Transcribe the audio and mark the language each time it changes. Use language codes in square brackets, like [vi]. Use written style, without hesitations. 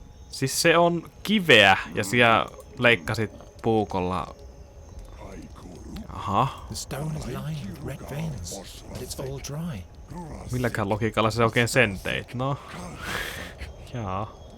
[fi] Siis se on kiveä ja siellä leikkasit puukolla. Aha. [en] The stone is lined with red veins, but it's all dry. [fi] Milläkään logiikalla se oikein sen teit? No. Jaa.